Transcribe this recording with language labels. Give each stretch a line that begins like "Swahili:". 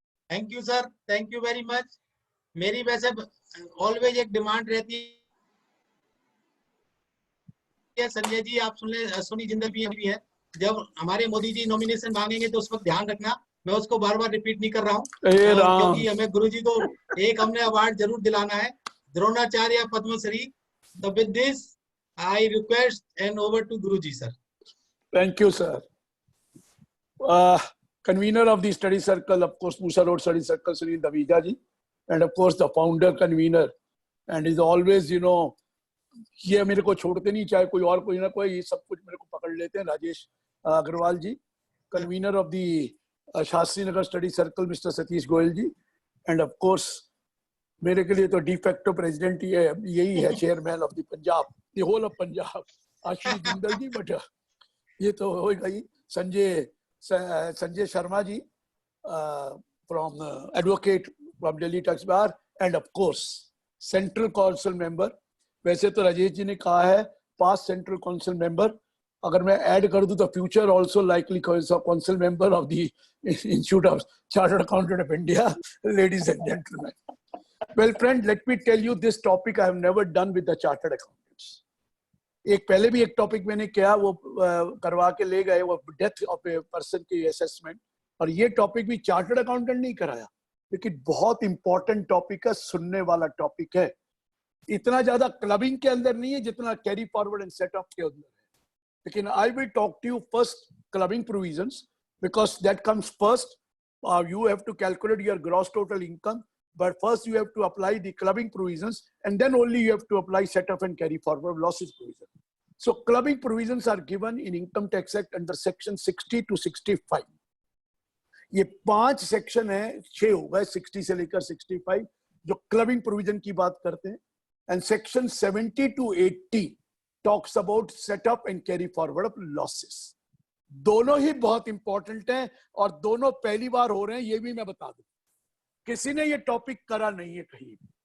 English: Thank you sir, thank you very much.
Hindi: मेरी वैसे always एक डिमांड रहती है संजय जी, आप सुन ले, सोनी जिंदल भी है, जब हमारे मोदी जी नॉमिनेशन मांगेंगे तो उस वक्त ध्यान रखना, मैं उसको बार बार रिपीट नहीं कर रहा हूँ, और क्योंकि हमें गुरुजी को एक हमने अवार्ड जरूर दिलाना है, द्रोणाचार्य या पद्मश्री।
English: तो with this I request hand over to Guruji sir. Thank you, sir. Convener of the study circle, of course, Musa Road Study Circle, Sunil Davija ji, and of course the founder convener, and is always, you know,
Hindi: ये मेरे को छोड़ते नहीं, चाहे कोई और कोई ना कोई, ये सब कुछ मेरे को पकड़ लेते हैं।
English: Rajesh Agarwal ji, convener of the Shastri Nagar study circle mister Satish Goyal ji, and of course
Hindi: मेरे के लिए तो
English: de facto president यही है, chairman of the Punjab, the whole of Punjab, Ashish Jindal ji, but
Hindi: ये तो होगा ही।
English: Sanjay Sharma ji from advocate from Delhi tax bar, and of course central council member.
Hindi: वैसे तो राजेश जी ने कहा है
English: past central council member,
Hindi: अगर मैं ऐड कर दूं तो
English: Future also likely council member of the institute of chartered accountant of India. Ladies and gentleman, well friend, let me tell you this topic I have never done with the chartered accountants.
Hindi: एक पहले भी एक topic मैंने किया, वो करवा के ले गए, वो डेथ ऑफ ए पर्सन की असेसमेंट, और ये टॉपिक भी चार्टर्ड अकाउंटेंट नहीं कराया, लेकिन बहुत इंपॉर्टेंट टॉपिक है, सुनने वाला टॉपिक है। इतना ज्यादा क्लबिंग के अंदर नहीं है जितना कैरी फॉरवर्ड एंड सेटअप के अंदर है, लेकिन
English: I will talk to you first clubbing provisions, because that comes first. You have to calculate your gross total income, but first you have to apply the clubbing provisions, and then only you have to apply set off and carry forward losses provision. So clubbing provisions are given in Income Tax Act under section 60 to 65.
Hindi: ये 5 section है, 6 हो गए, 60 से लेकर 65 जो clubbing provision की बात करते हैं,
English: and section 70 to 80 talks about set up and carry forward of losses.
Hindi: दोनों ही बहुत इंपॉर्टेंट हैं और दोनों पहली बार हो रहे हैं, ये भी मैं बता दूं, किसी ने ये टॉपिक करा नहीं है कहीं।